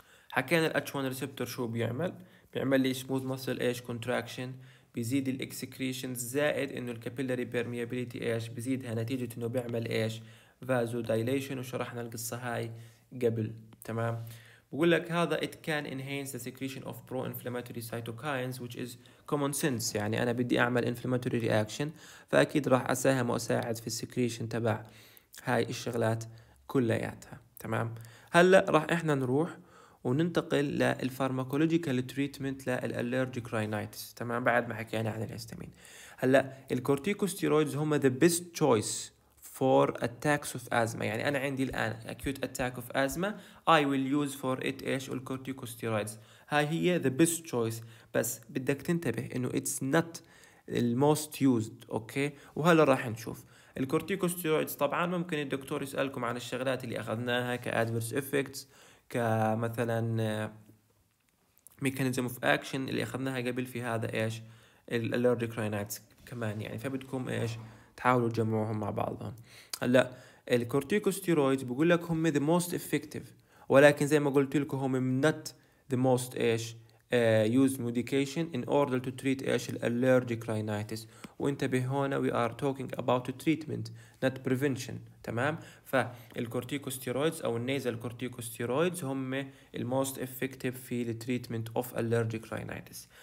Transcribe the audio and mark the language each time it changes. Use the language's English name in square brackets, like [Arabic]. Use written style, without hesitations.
[Arabic] حكينا الاتش 1 ريسبتور شو بيعمل لي سموث ماسل ايش كونتراكشن، بيزيد الاكسكريشنز، زائد انه الكابيلاري بيرميابيليتي ايش بيزيدها نتيجه انه بيعمل ايش فازو دايليشن، وشرحنا القصه هاي قبل تمام. بقول لك هذا [English] it can enhance the secretion of pro-inflammatory cytokines which is common sense. [Arabic] يعني أنا بدي أعمل inflammatory reaction فأكيد راح أساهم وأساعد في السكريشن تبع هاي الشغلات كلياتها تمام. هلا راح إحنا نروح وننتقل للفارماكولوجيكال تريتمنت للالرجيك راينايتس تمام بعد ما حكينا عن الهستامين. هلا الكورتيكوستيرويدز هم [English] the best choice for attacks of asthma. [Arabic] يعني أنا عندي الآن [English] acute attack of asthma I will use for it إيش الكورتيكوستيرويدز. [Arabic] هاي هي [English] the best choice، [Arabic] بس بدك تنتبه إنه [English] it's not most used okay. [Arabic] وهلا راح نشوف الكورتيكوستيرويدز. طبعا ممكن الدكتور يسألكم عن الشغلات اللي أخذناها كادفيرس افكتس، كمثلا ميكانيزم اوف اكشن اللي أخذناها قبل في هذا إيش الالرجيك راينايتس كمان يعني، فبدكم إيش تحاولوا تجمعوهم مع بعضهم. هلا الكورتيكوستيرويدز بقول لك هم [English] the most effective، [Arabic] ولكن زي ما قلت لكم هم [English] not the most [Arabic] ايش [English] used medication in order to treat [Arabic] ايش allergic rhinitis. وانتبه هنا [English] we are talking about treatment not prevention تمام. [Arabic] فالكورتيكوستيرويدز او النيزل كورتيكوستيرويدز هم الموست effective في التريتمنت اوف allergic rhinitis.